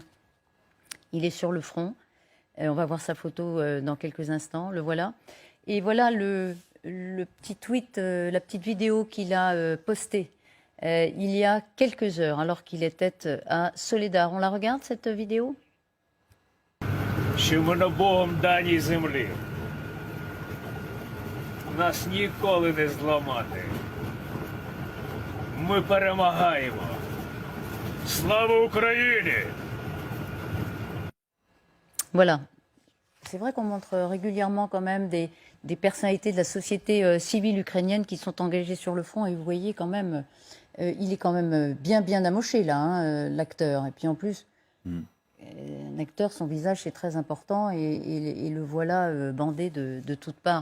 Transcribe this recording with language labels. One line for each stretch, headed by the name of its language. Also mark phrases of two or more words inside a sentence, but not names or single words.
French: Il est sur le front. On va voir sa photo dans quelques instants. Le voilà. Et voilà le petit tweet, la petite vidéo qu'il a postée. Il y a quelques heures, alors qu'il était à Soledar. On la regarde, cette vidéo?
Ukrainian: Що ми на Богом даній землі. Нас ніколи не зламати. Ми перемагаємо. Слава Україні!
French: Voilà. C'est vrai qu'on montre régulièrement quand même des personnalités de la société civile ukrainienne qui sont engagées sur le front. Et vous voyez quand même, il est quand même bien amoché là, l'acteur. Et puis en plus, un acteur, son visage c'est très important et le voilà bandé de toutes parts.